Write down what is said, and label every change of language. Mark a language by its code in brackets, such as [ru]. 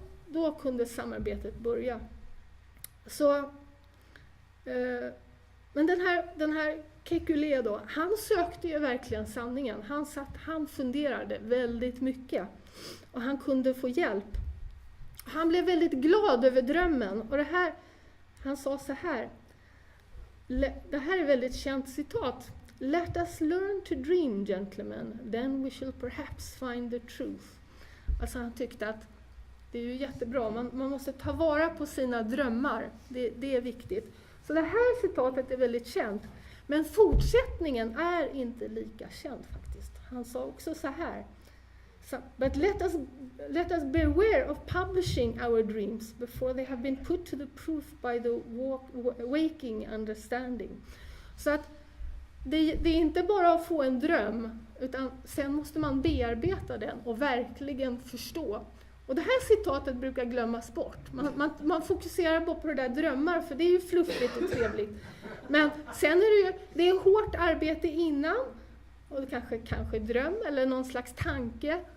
[sv] Då kunde samarbetet börja. Så, men den här Kekulé då, han sökte ju verkligen sanningen. Han funderade väldigt mycket och han kunde få hjälp. Han blev väldigt glad över drömmen och han sa så här. Det här är ett väldigt känt citat. [en] Let us learn to dream, gentlemen, then we shall perhaps find the truth. [sv] Alltså han tyckte att det är ju jättebra, man måste ta vara på sina drömmar, det är viktigt. Så det här citatet är väldigt känt, men fortsättningen är inte lika känd faktiskt. Han sa också så här. [en] But let us beware of publishing our dreams before they have been put to the proof by the waking understanding. [sv] Så att det är inte bara att få en dröm, utan sen måste man bearbeta den och verkligen förstå. Och det här citatet brukar glömmas bort. Man fokuserar bara på det där drömmar, för det är ju fluffigt och trevligt. Men sen är det är hårt arbete innan, och kanske dröm eller någon slags tanke.